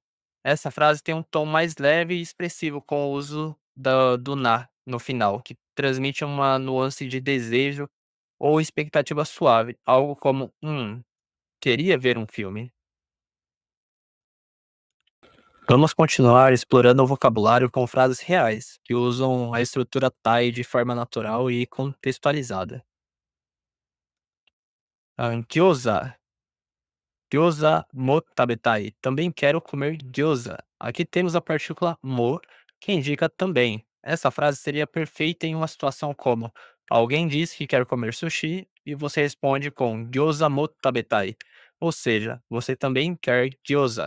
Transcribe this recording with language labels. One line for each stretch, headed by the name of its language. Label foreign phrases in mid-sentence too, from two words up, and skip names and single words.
Portuguese: Essa frase tem um tom mais leve e expressivo com o uso do na no final, que transmite uma nuance de desejo ou expectativa suave, algo como queria ver um filme. Vamos continuar explorando o vocabulário com frases reais, que usam a estrutura tai de forma natural e contextualizada. Gyoza.
Japanese: 餃子も食べたい.
Portuguese: Também quero comer gyoza. Aqui temos a partícula mo, que indica também. Essa frase seria perfeita em uma situação como: alguém diz que quer comer sushi e você responde com
Japanese: 餃子も食べたい.
Portuguese: Ou seja, você também quer gyoza.